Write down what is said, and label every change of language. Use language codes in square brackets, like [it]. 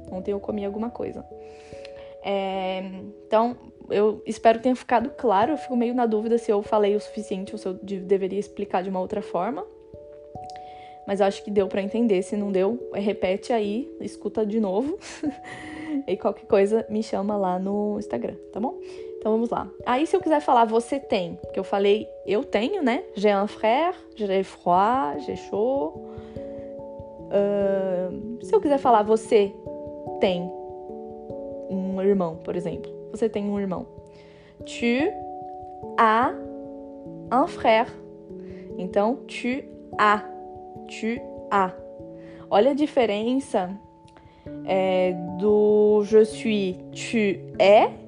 [pt] Ontem eu comi alguma coisa. Então, eu espero que tenha ficado claro. Eu fico meio na dúvida se eu falei o suficiente ou se eu deveria explicar de uma outra forma. Mas eu acho que deu pra entender. Se não deu, repete aí, escuta de novo. E qualquer coisa me chama lá no Instagram, tá bom? Então vamos lá. Aí se eu quiser falar você tem, porque eu falei eu tenho, né? [fr] J'ai un frère, j'ai froid, j'ai chaud. [pt] Se eu quiser falar você tem um irmão, por exemplo. Você tem um irmão. [fr] Tu as un frère. Então, tu as. Tu as. [pt] Olha a diferença do [fr] je suis, tu es.